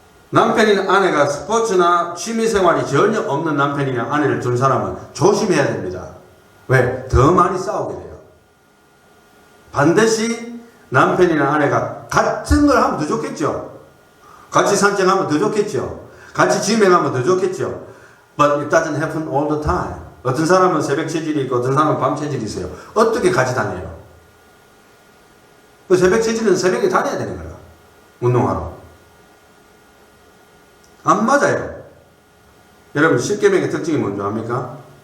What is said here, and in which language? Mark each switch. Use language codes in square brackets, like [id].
[ko] 남편이나 아내가 스포츠나 취미생활이 전혀 없는 남편이나 아내를 둔 사람은 조심해야 됩니다. 왜? 더 많이 싸우게 돼요. 반드시 남편이나 아내가 같은 걸 하면 더 좋겠죠. 같이 산책하면 더 좋겠죠. 같이 짐행하면 더 좋겠죠. [en] But it doesn't happen all the time. [ko] 어떤 사람은 새벽 체질이 있고 어떤 사람은 밤 체질이 있어요. 어떻게 같이 다녀요? 그 새벽 체질은 새벽에 다녀야 되는 거야. 운동하러. 안 맞아요. 여러분 10계명의 특징이 뭔지 압니까?